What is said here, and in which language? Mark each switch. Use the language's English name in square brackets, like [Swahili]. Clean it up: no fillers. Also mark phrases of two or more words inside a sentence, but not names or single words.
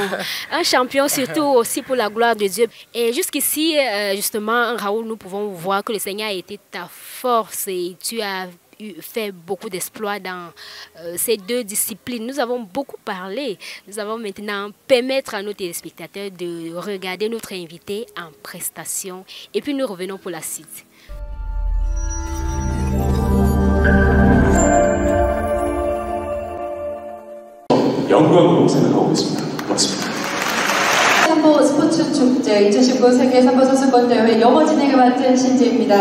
[French] Un champion surtout aussi pour la gloire de Dieu. Et jusqu'ici, justement, Raoul, nous pouvons voir que le Seigneur a été ta force et tu as fait beaucoup d'exploits dans ces 2 disciplines. Nous avons beaucoup parlé. Nous allons maintenant permettre à nos téléspectateurs de regarder notre invité en prestation. Et puis nous revenons pour la suite. [Korean] 영광으로 생각하고 있습니다. 고맙습니다. 삼보 스포츠 축제 2019 세계 삼보 선수권 대회 영어 진행을 맡은 신지입니다.